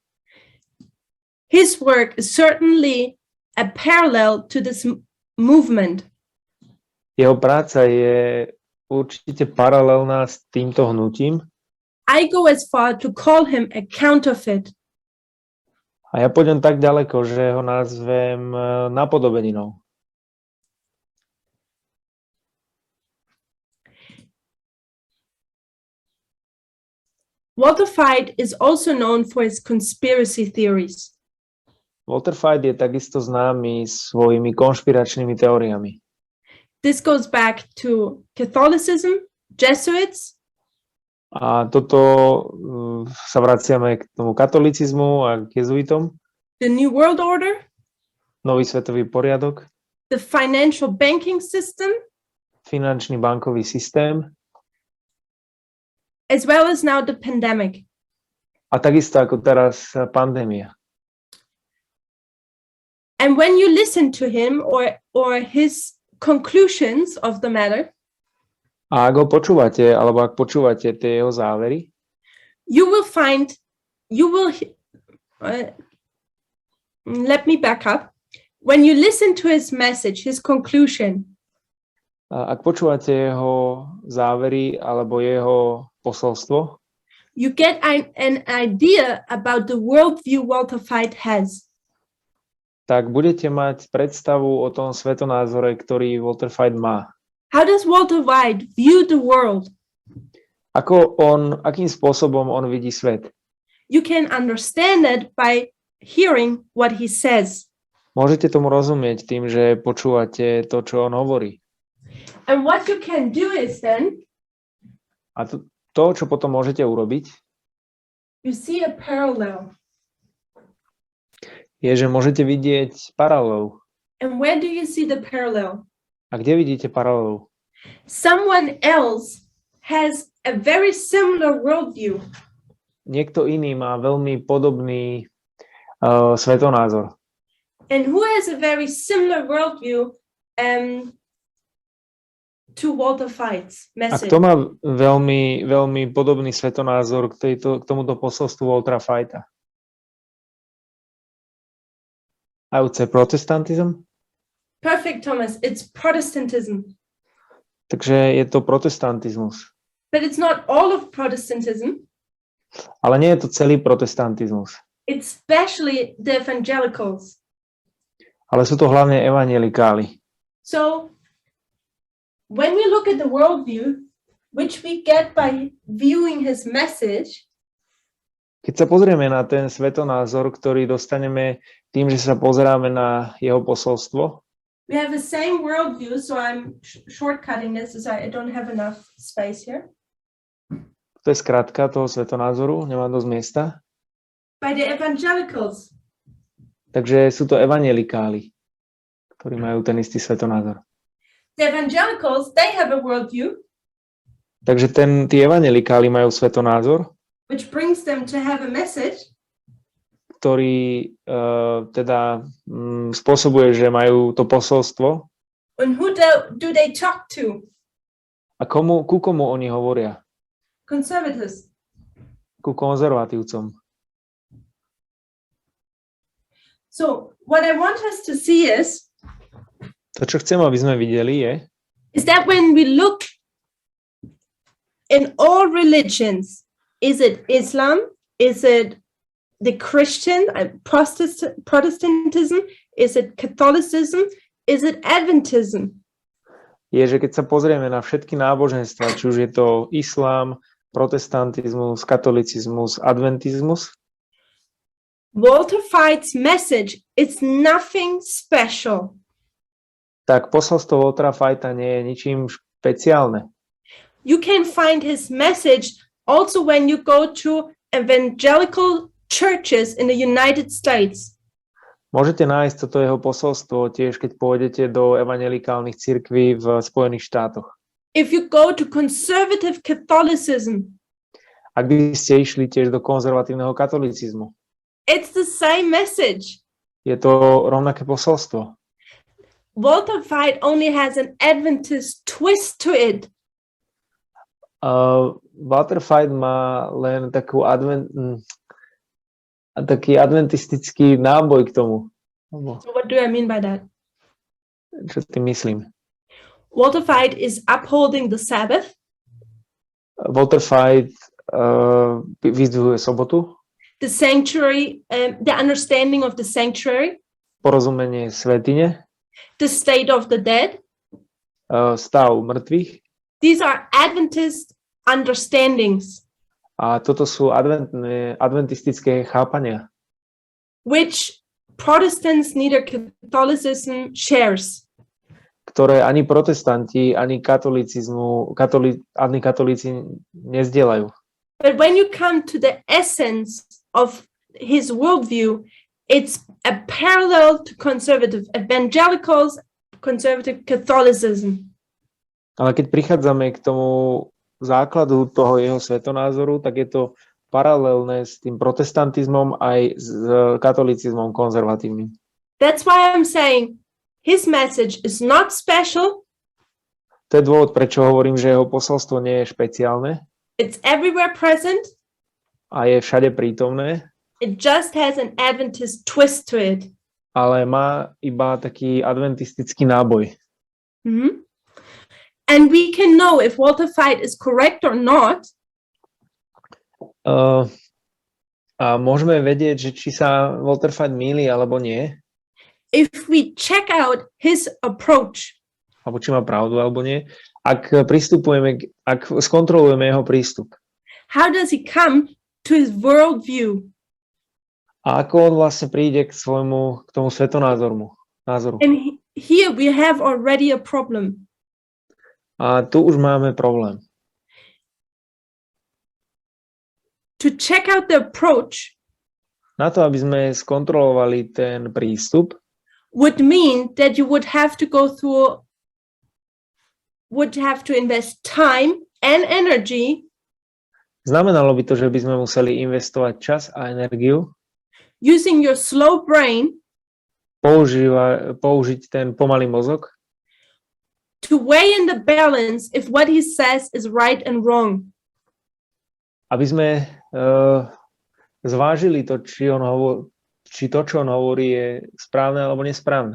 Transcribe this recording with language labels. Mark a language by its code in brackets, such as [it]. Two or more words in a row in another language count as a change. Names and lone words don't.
[en] His work is certainly a parallel to this movement. [sk] Jeho práca je určite paralelná s týmto hnutím. [en] I go as far to call him a counterfeit. [sk] A ja pôjdem tak ďaleko, že ho nazvem napodobeninou. [en] Walter Veith is also known for his conspiracy theories. [sk] Walter Veith je takisto známy svojimi konšpiračnými teóriami. [en] This goes back to Catholicism, Jesuits, [sk] A toto sa vraciame k tomu katolicizmu a k jezuitom. [en] the New World Order, [sk] Nový svetový poriadok, [en] the financial banking system, [sk] finančný bankový systém [en] as well as now the pandemic. [sk] a takisto ako teraz pandémia. [en] And when you listen to him or his conclusions of the matter, [sk] A ak ho počúvate, alebo ak počúvate tie jeho závery, [en] let me back up. When you listen to his message, his conclusion, [sk] ak počúvate jeho závery alebo jeho posolstvo, [en] you get an idea about the worldview Walter Veith has. [sk] tak budete mať predstavu o tom svetonázore, ktorý Walter Veith má. [en] How does Walter Veith view the world? [sk] Akým spôsobom on vidí svet? [en] You can understand it by hearing what he says. [sk] Môžete tomu rozumieť tým, že počúvate to, čo on hovorí. [en] And what you can do is then, [sk] A to čo potom môžete urobiť, [en] you see a parallel. [sk] je, že môžete vidieť paralelu. [en] And where do you see the parallel? [sk] A kde vidíte paralelu? [en] Someone else has a very similar worldview. [sk] Niekto iný má veľmi podobný svetonázor. [en] And who has a very similar worldview to Walter Veith's [sk] A [en] message? [sk] kto má veľmi, veľmi podobný svetonázor k tomuto posolstvu Waltera Veitha? [en] I would say protestantism. Perfect, Thomas. It's Protestantism. [sk] Takže je to protestantizmus. [en] But it's not all of Protestantism. [sk] Ale nie je to celý protestantizmus. [en] It's especially the evangelicals. [sk] Ale sú to hlavne evangelikáli. [en] So when we look at the worldview, which we get by viewing his message, [sk] Keď sa pozrieme na ten svetonázor, ktorý dostaneme tým, že sa pozeráme na jeho posolstvo, [en] we have the same worldview. So I'm shortcutting this as I don't have enough space here. [sk] to je skratka toho svetonázoru, nemám dosť miesta. [en] By the evangelicals. [sk] Takže sú to evangelikáli, ktorí majú ten istý svetonázor. [en] The evangelicals, they have a worldview, [sk] Takže tí evangelikáli majú svetonázor, [en] which brings them to have a message. [sk] ktorý spôsobuje, že majú to posolstvo. [en] And who do they talk to? [sk] A ku komu oni hovoria? [en] Conservatives. [sk] Ku konzervatívcom. [en] So what I want us to see is [sk] To, čo chcem, aby sme videli, [en] is that when we look in all religions, is it Islam? Is it the Christian Protestantism? Is it Catholicism? Is it Adventism? [sk] že keď sa pozrieme na všetky náboženstva, či už je to islám, protestantizmus, katolicizmus, adventizmus, [en] Walter Veith's message is nothing special. [sk] tak posolstvo Waltera Veitha nie je ničím špeciálne. [en] You can find his message also when you go to evangelical churches in the United States. [sk] Môžete nájsť toto jeho posolstvo tiež, keď pôjdete do evangelikálnych cirkví v Spojených štátoch. [en] If you go to conservative Catholicism, [sk] Ak by ste išli tiež do konzervatívneho katolicizmu, [en] it's the same message. [sk] je to rovnaké posolstvo. [en] Walter Veith only has an Adventist twist to it. [sk] Walter Veith má len taký adventistický náboj k tomu. [en] So what do I mean by that? [sk] Čo tým myslím? [en] Walter Veith is upholding the Sabbath. [sk] Walter Veith vyzdvihuje sobotu, [en] The sanctuary, the understanding of the sanctuary, [sk] porozumenie svätyne, [en] the state of the dead. [sk] stav mŕtvych. [en] These are Adventist understandings, [sk] A toto sú adventistické chápania, [en] which Protestants, neither Catholicism shares. [sk] ktoré ani protestanti, ani katolíci nezdieľajú. [en] But when you come to the essence of his worldview, it's a parallel to conservative evangelicals, conservative Catholicism. [sk] Ale keď prichádzame k tomu základu toho jeho svetonázoru, tak je to paralelné s tým protestantizmom aj s katolicizmom konzervatívnym. [en] That's why I'm saying his message is not special. [sk] To je dôvod, prečo hovorím, že jeho posolstvo nie je špeciálne [en] It's everywhere present. [sk] a je všade prítomné, [en] It just has an Adventist twist to it. [sk] ale má iba taký adventistický náboj. Mhm. [en] And we can know if Walter Veith is correct or not [sk] A môžeme vedieť, že či sa Walter Veith mýli alebo nie, [en] if we check out his approach. [sk] alebo či má pravdu alebo nie, ak skontrolujeme jeho prístup. [en] How does he come to his worldview? [sk] A ako on vlastne príde k tomu svetonázoru. [en] And here we have already a problem. [sk] A tu už máme problém. [en] To check out the approach, [sk] Na to, aby sme skontrolovali ten prístup, [en] would mean that you would have to invest time and energy [sk] znamenalo by to, že by sme museli investovať čas a energiu, [en] using your slow brain [sk] použiť ten pomalý mozog, [en] to weigh in the balance if what he says is right and wrong. [sk] aby sme zvážili to, či to, čo on hovorí, je správne alebo nesprávne.